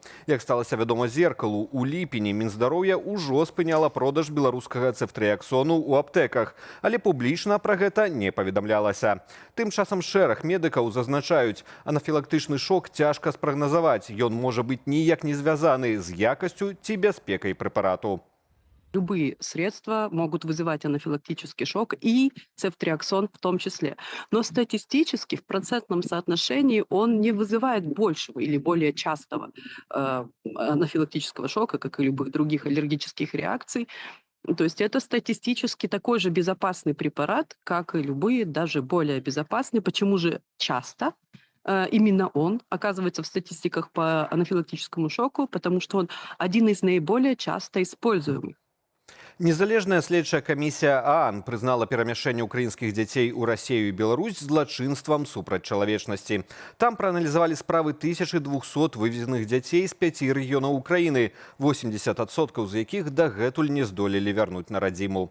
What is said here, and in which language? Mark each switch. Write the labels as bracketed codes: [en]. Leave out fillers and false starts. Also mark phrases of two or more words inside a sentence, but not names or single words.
[be] Як сталася вядома «Зеркалу», у ліпені Мінздароўя ўжо спыняла продаж беларускага цефтрыаксону ў аптэках, але публічна пра гэта не паведамлялася. Тым часам шэраг медыкаў зазначаюць, анафілактычны шок цяжка спрагназаваць. Ён можа быць ніяк не звязаны з якасцю ці бяспекай прэпарату. [ru] Любые средства могут вызывать анафилактический шок, и цефтриаксон в том числе. Но статистически в процентном соотношении он не вызывает большего или более частого анафилактического шока, как и любых других аллергических реакций. То есть это статистически такой же безопасный препарат, как и любые, даже более безопасные. Почему же часто? Именно он оказывается в статистиках по анафилактическому шоку, потому что он один из наиболее часто используемых. [be] Незалежная следчая камісія ААН прызнала перамяшчэнне ўкраінскіх дзяцей у Расію і Беларусь злачынствам супраць чалавечнасці. Там прааналізавалі справы 1200 вывезеных дзяцей з 5 рэгіёнаў Украіны, 80% з якіх дагэтуль не здолелі вярнуць на радзіму.